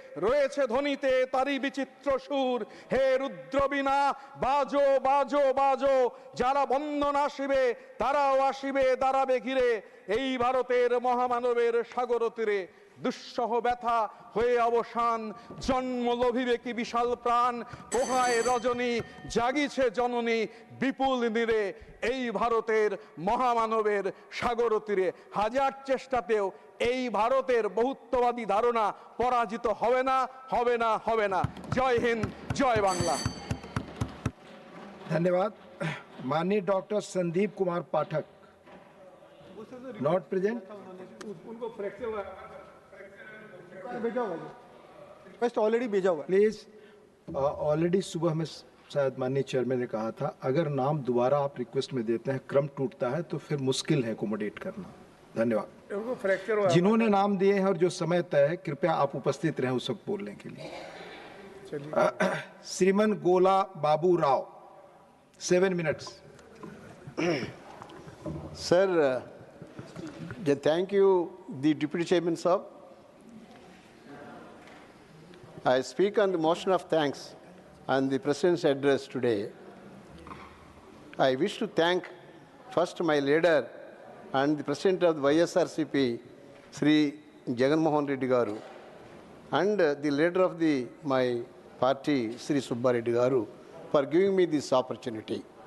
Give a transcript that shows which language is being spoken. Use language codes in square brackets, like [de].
[bn] রয়েছে ধ্বনিতে তারি বিচিত্র সুর, হে রুদ্রবীণা বাজো বাজো বাজো, যারা বন্দন আসিবে তারাও আসিবে দাঁড়াবে ঘিরে, এই ভারতের মহামানবের সাগর তীরে, দুঃসহ ব্যথা হয়ে অবসান জন্ম লোভিবে কি বিশাল প্রাণ, পোহায় রজনী জাগিছে জননী বিপুল নীরে, এই ভারতের মহামানবের সাগর তীরে। হাজার চেষ্টাতেও এই ভারতের বহুত্ববাদী ধারণা পরাজিত হবে না, হবে না, হবে না। জয় হিন্দ, জয় বাংলা। [hi] धन्यवाद। माननीय doctor Sandeep Kumar Pathak, not present. उनको फ्रैक्चर भेजा हुआ है, रिक्वेस्ट ऑलरेडी भेजा हुआ है। प्लीज, ऑलरेडी सुबह में शायद माननीय चेयरमैन ने कहा था, अगर नाम दोबारा आप रिक्वेस्ट में देते हैं क्रम टूटता है तो फिर मुश्किल है एकोमोडेट करना। धन्यवाद। उनको फ्रैक्चर हुआ है। जिन्होंने नाम दिए हैं और जो समय तय है, कृपया आप उपस्थित रहें उस वक्त बोलने के लिए। श्रीमन गोला Babu Rao, 7 minutes। [en] Sir, thank you, the Deputy Chairman Sahab. I speak on the motion of thanks on the President's address today. I wish to thank first my leader and the President of the YSRCP, Sri Jagan Mohan Reddy Garu, and the leader of my party, Sri Subba Reddy Garu, for giving me this opportunity.